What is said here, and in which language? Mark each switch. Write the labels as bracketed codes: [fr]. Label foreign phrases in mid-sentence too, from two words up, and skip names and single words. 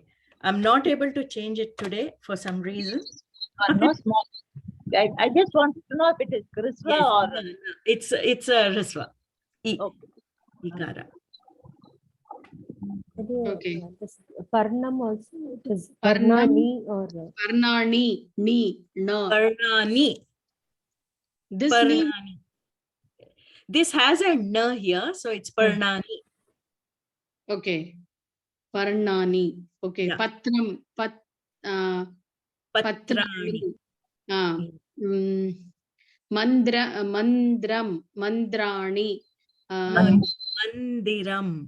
[en] I'm not able to change it today for some reason. No small. I just wanted to know if it is Krisva Yes, or. no. It's a risva. Okay. Ikara. Okay. This Parnam also, it is Parnam. Parnani or Parnani. Ni. No. Parnani. This ni. Parnani. This has a na here, so it's Parnani. Okay. Parnani. Okay. Yeah. Patram. Patrani. Patrani. Mandram. Mandrani. Mandiram.